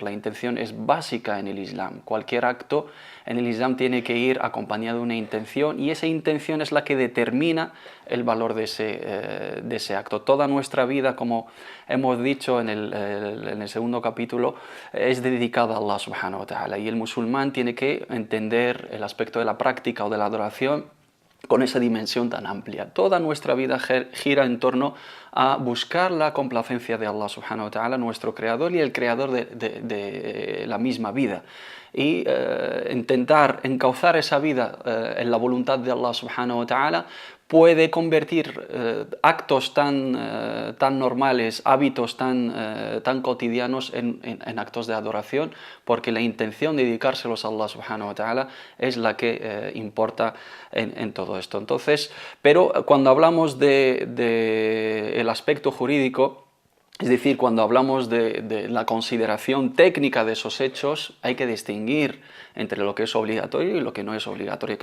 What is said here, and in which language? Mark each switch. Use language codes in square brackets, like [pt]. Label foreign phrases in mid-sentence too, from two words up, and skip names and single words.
[es] La intención es básica en el Islam. Cualquier acto en el Islam tiene que ir acompañado de una intención, y esa intención es la que determina el valor de ese acto. Toda nuestra vida, como hemos dicho en el segundo capítulo, es dedicada a [ar] الله سبحانه وتعالى, [es] y el musulmán tiene que entender el aspecto de la práctica o de la adoración con esa dimensión tan amplia. Toda nuestra vida gira en torno a buscar la complacencia de [ar] الله سبحانه وتعالى, [es] nuestro creador y el creador de la misma vida, y intentar encauzar esa vida en la voluntad de [ar] الله سبحانه وتعالى [es] puede convertir actos tan normales, hábitos tan cotidianos en actos de adoración, porque la intención de dedicárselos a [ar] الله سبحانه وتعالى [es] es la que importa en todo esto. Entonces, pero cuando hablamos de el aspecto jurídico, es decir, cuando hablamos de la consideración técnica de esos hechos, hay que distinguir entre lo que es obligatorio y lo que no es obligatorio.